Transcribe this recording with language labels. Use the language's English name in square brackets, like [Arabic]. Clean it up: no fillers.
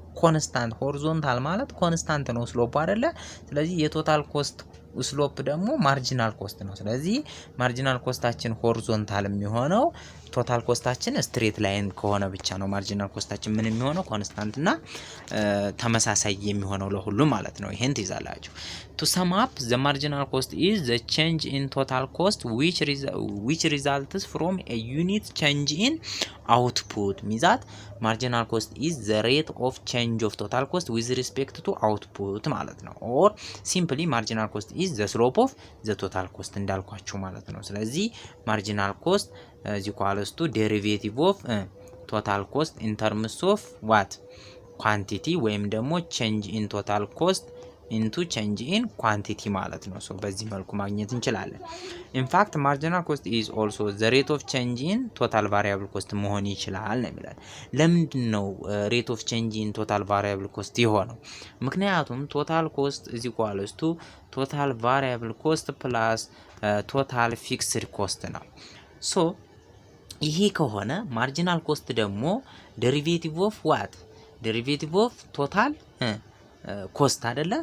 [Amharic] ኮንስታንት ሆሪዞንታል ማለት ኮንስታንት ነው ስሎፕ አይደለ? ስለዚህ የቶታል ኮስት ስሎፕ ደግሞ ማርጂናል ኮስት ነው። ስለዚህ ማርጂናል ኮስታችን ሆሪዞንታል የሚሆነው ቶታል ኮስታችን ስትሬት ላይን ከሆነ ብቻ ነው ማርጂናል ኮስታችን ምን የሚሆነው ኮንስታንት እና ተመሳሳይ የሚሆነው ለሁሉም ማለት ነው። ይሄን ትይዛላችሁ። [English] to sum up the marginal cost is the change in total cost which results from a unit change in output. means that marginal cost is the rate of change of total cost with respect to output ማለት ነው። or simply marginal cost is the slope of the total cost እንዳልኳችሁ ማለት ነው። ስለዚህ marginal cost is equals to derivative of total cost in terms of what quantity ወይም ደግሞ change in total cost into change in quantity ማለት ነው። [Amharic] ሶ በዚህ መልኩ ማግኘት እንችላለን። [English] in fact marginal cost is also the rate of change in total variable cost [Amharic] መሆን ይችላል ነው የሚላል። ለምንድን ነው [English] rate of change in total variable cost የሆነው? ምክንያቱም total cost is equals to total variable cost plus total fixed cost ነው። [Amharic] ሶ ይሄ ከሆነ ማርጂናል ኮስት ደግሞ [English] ዴሪቬቲቭ ኦፍ ዋት ዴሪቬቲቭ ኦፍ ቶታል ኮስት አይደለ?